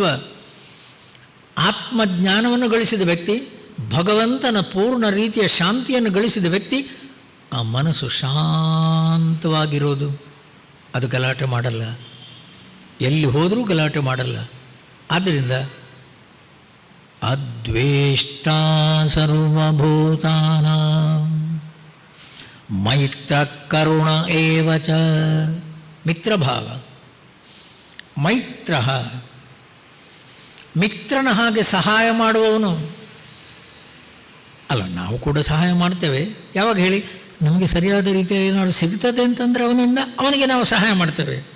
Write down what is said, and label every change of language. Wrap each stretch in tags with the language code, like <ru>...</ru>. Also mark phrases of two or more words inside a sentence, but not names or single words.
<kn>ಆತ್ಮಜ್ಞಾನವನ್ನು ಗಳಿಸಿದ ವ್ಯಕ್ತಿ, ಭಗವಂತನ ಪೂರ್ಣ ರೀತಿಯ ಶಾಂತಿಯನ್ನು ಗಳಿಸಿದ ವ್ಯಕ್ತಿ, ಆ ಮನಸ್ಸು ಶಾಂತವಾಗಿರೋದು. ಅದು ಗಲಾಟೆ ಮಾಡಲ್ಲ, ಎಲ್ಲಿ ಹೋದರೂ ಗಲಾಟೆ ಮಾಡಲ್ಲ.</kn> <sa>ಆದ್ದರಿಂದ ಅದ್ವೇಷ್ಟ ಸರ್ವಭೂತಾನ, ಮೈತ್ರ ಕರುಣ ಏವ ಚ.</sa> <kn>ಮಿತ್ರಭಾವ. ಮೈತ್ರ, ಮಿತ್ರನ ಹಾಗೆ ಸಹಾಯ ಮಾಡುವವನು ಅಲ್ಲ. ನಾವು ಕೂಡ ಸಹಾಯ ಮಾಡ್ತೇವೆ. ಯಾವಾಗ ಹೇಳಿ? ನಮಗೆ ಸರಿಯಾದ ರೀತಿಯಲ್ಲಿ ಏನಾದ್ರು ಸಿಗ್ತದೆ ಅಂತಂದರೆ ಅವನಿಗೆ ನಾವು ಸಹಾಯ ಮಾಡ್ತೇವೆ.</kn>